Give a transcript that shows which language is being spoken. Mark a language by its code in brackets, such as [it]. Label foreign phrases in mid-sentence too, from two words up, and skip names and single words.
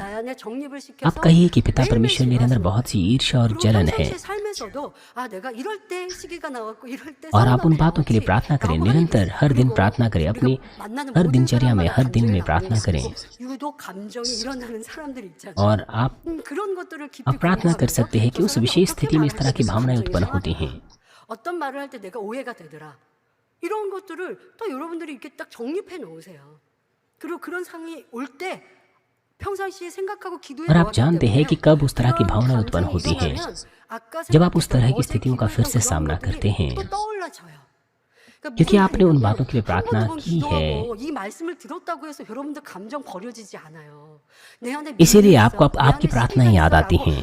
[hi] आप कहिए कि पिता परमेश्वर, मेरे अंदर बहुत सी ईर्ष्या और जलन है, और आप उन बातों के लिए प्रार्थना करें। निरंतर हर दिन प्रार्थना करें, अपनी हर दिनचर्या में, हर दिन में प्रार्थना करें। और आप प्रार्थना कर सकते हैं कि उस विशेष स्थिति में इस तरह की भावनाएं उत्पन्न होती हैं। [ko] 어떤 말을 할 때 내가 오해가 되더라. 이런 것들을 또 여러분들이 이렇게 딱 정립해 놓으세요. 그리고 그런 상황이 올 때 평상시에 생각하고 기도해 [hi] और आप जानते हैं कि कब उस तरह की भावना उत्पन्न होती है, जब आप उस तरह की स्थितियों का फिर से सामना करते हैं, क्योंकि आपने उन बातों के लिए प्रार्थना की है। इसीलिए आपको आपकी प्रार्थनाएं याद आती हैं।